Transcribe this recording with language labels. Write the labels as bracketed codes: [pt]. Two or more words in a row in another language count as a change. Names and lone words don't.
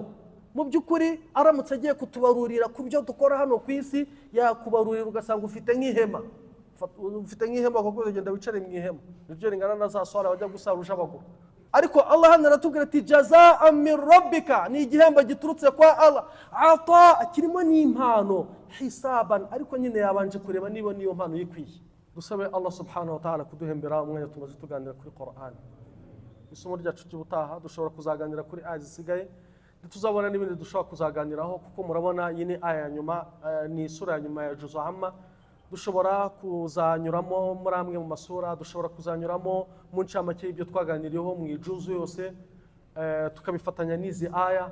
[rw] Mu by'ukuri aramutse agiye kutubarurira ku byo dukora hano ku isi, yakubarurira ugasanga ufite nk'ihema, ufite nk'ihema kuko ugenda wicare mu ihema, nibyo ringana na za swala bajya gusarusha abagore. Ariko Allah hano aratubwira ati [ar] جزاء من ربك, [rw] ni igihembo giturutse kwa Allah. Ata kirimo n'impano, hisaban, ariko nyine yabanje kureba niba niyo mpano yikwiye. Dusabe [ar] الله سبحانه وتعالى [rw] kuduhembera umwanya tumaze tuganira kuri Qur'an. Isomo ryacu cy'ubutaha dushobora kuzaganira kuri aya zisigaye, tuzabona n'ibindi dushobora kuzaganiraho, kuko murabona iyi ni aya nyuma, ni sura ya nyuma ya Juz'u Amma. Dushobora kuzanyuramo muri amwe mu masura, dushobora kuzanyuramo mu ncamake y'ibyo twaganiriyeho mu ijuzu yose, tukabifatanya n'izi aya.